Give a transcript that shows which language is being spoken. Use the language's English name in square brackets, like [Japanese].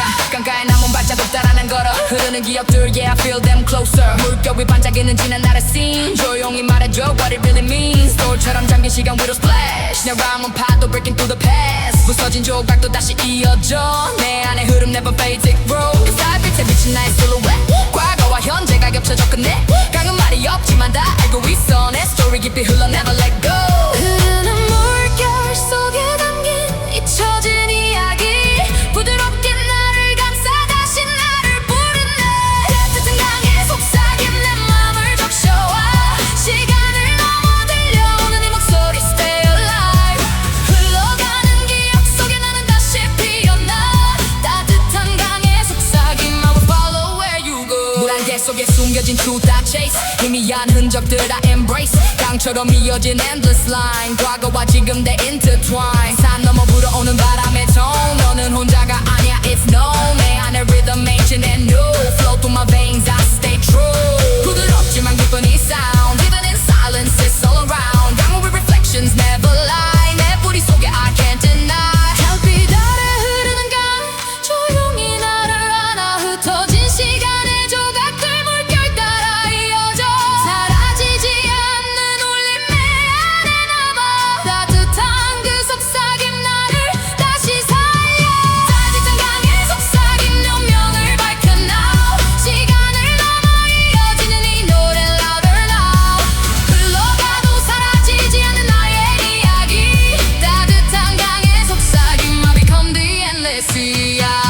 [Korean] 깜깜한 나무 발자국 따라 난 걸어 흐르는 기억들 [English] yeah I feel them closer. [Korean] 물결 위 반짝이는 지난 날의 [English] scene. [Korean] 조용히 말해줘 [English] what it really means. [Korean] 돌처럼 잠긴 시간 위로 [English] splash. [Korean] 내 rhyme은 파도 [English] breaking through the past. [Korean] 부서진 조각도 다시 이어져. 내 안에 흐름 [English] never fade take road. [Korean] 그 달빛에 비친 나의 silhouette. 과거와 현재가 겹쳐져 끝내. 강은 말이 없지만 다 알고 있어. [English] 내 story [Korean] 깊이 흘러 [English] never let go. [Korean] 흐르는 물결 속에 담긴 잊혀진 이야기. 부드럽게 나를 감싸 다시 나를 부르네. 따뜻한 강에 속삭인 내 맘을 적셔와. 시간을 넘어 들려오는 이 목소리 [English] stay alive. [Korean] 흘러가는 기억 속에 나는 다시 피어나. 따뜻한 강에 속삭인 맘을 [English] follow where you go. [Korean] 물 안개 속에 숨겨진 [English] truth I chase. [Korean] 희미한 흔적들 [English] I embrace. [Korean] 강처럼 이어진 [English] endless line. [Korean] 과거와 지금 [English] they intertwine. [Korean] 산 넘어 불어오는 바람의 [English] tone. [Korean] 너는 혼자가 아니야 [English] it's known. [Korean] 내 안에 [English] rhythm ancient and new. Flow through my veins I stay true. [Korean] 부드럽지만 깊은 이 [English] sound. Even in silence it's all around. [Korean] 강물의 [English] reflections never lie. [Korean] 내 뿌리 속에 [English] I can't deny. [Korean] 달빛 아래 흐르는 강 조용히 나를 안아. 흩어진 시간의 조각들 물결 따라 이어져. 사라지지 않는 울림 내 안에 남아. 따뜻한 그 속삭임 나를 다시 살려. 따뜻한 강에 속삭임 운명을 밝혀 [English] now. [Korean] 시간을 넘어 이어지는 이 노래 [English] louder now. [Korean] 흘러가도 사라지지 않는 나의 이야기. 따뜻한 강에 속삭임 [English] I become the endless sea.